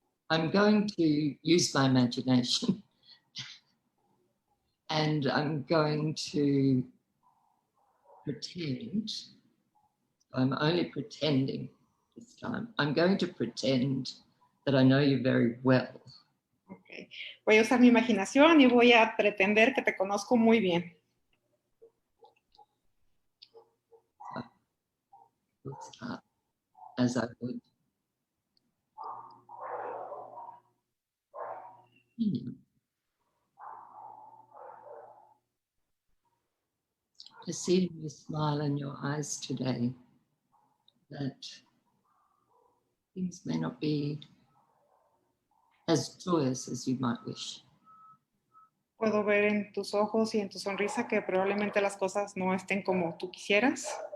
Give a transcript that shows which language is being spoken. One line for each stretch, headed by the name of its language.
English: I'm going to use my imagination and I'm going to pretend. I'm only pretending this time. I'm going to pretend that I know you very well. Okay.
Spanish: Voy a usar mi imaginación y voy a pretender que te conozco muy bien.
English: Let's start as I would. I see the smile in your eyes today that things may not be as joyous as you might wish.
Spanish: Puedo ver en tus ojos y en tu sonrisa que probablemente las cosas no estén como tú quisieras.